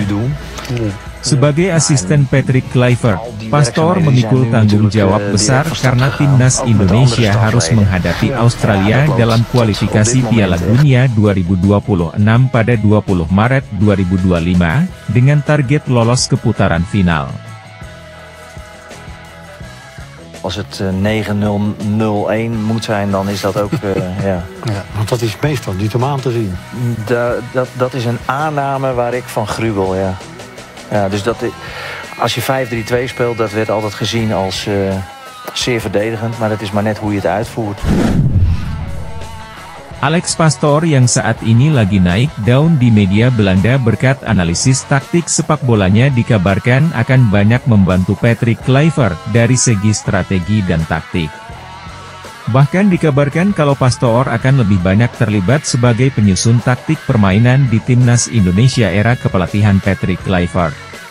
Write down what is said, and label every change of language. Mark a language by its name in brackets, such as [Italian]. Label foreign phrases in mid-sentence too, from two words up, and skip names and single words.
[Indonesian] Sebagai asisten Patrick Kluivert, Pastoor memikul tanggung jawab besar karena Timnas Indonesia harus menghadapi Australia dalam kualifikasi Piala Dunia 2026 pada 20 Maret 2025, dengan target lolos ke putaran final. [Dutch] Als het 9-0-0-1 moet zijn, dan is dat ook, ja. Ja, want dat is meestal niet om aan te zien. Dat is een aanname waar ik van gruwel, ja. Ja, dus als je 5-3-2 speelt, dat werd altijd gezien als zeer verdedigend. Maar het is maar net hoe je het uitvoert. [Indonesian] Alex Pastoor yang saat ini lagi naik daun di media Belanda berkat analisis taktik sepak bolanya dikabarkan akan banyak membantu Patrick Kluivert dari segi strategi dan taktik. Bahkan dikabarkan kalau Pastoor akan lebih banyak terlibat sebagai penyusun taktik permainan di Timnas Indonesia era kepelatihan Patrick Kluivert.